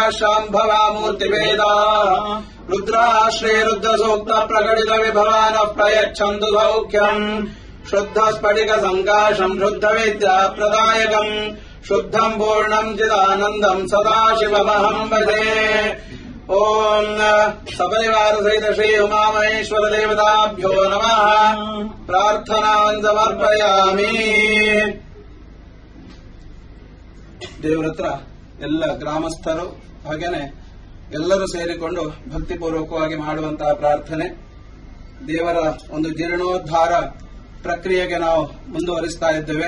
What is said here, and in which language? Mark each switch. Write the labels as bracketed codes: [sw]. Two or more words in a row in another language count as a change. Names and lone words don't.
[sa] शाम्भवा मूर्तिभेदाः रुद्राश्रे रुद्रसूक्त प्रकटित विभवानः प्रयच्छन्तु सौख्यम् शुद्धस्फटिकसङ्काशम् शुद्धविद्याप्रदायकम् शुद्धम् पूर्णम् चिदानन्दम् सदाशिवमहम् भजे ओम् सपरिवारसहित श्री उमामहेश्वर देवताभ्यो नमः प्रार्थनान् समर्पयामि [kn] ದೇವರತ್ರ ಎಲ್ಲ ಗ್ರಾಮಸ್ಥರು ಹಾಗೇನೆ ಎಲ್ಲರೂ ಸೇರಿಕೊಂಡು ಭಕ್ತಿಪೂರ್ವಕವಾಗಿ ಮಾಡುವಂತಹ ಪ್ರಾರ್ಥನೆ. ದೇವರ ಒಂದು ಜೀರ್ಣೋದ್ಧಾರ ಪ್ರಕ್ರಿಯೆಗೆ ನಾವು ಮುಂದುವರಿಸ್ತಾ ಇದ್ದೇವೆ.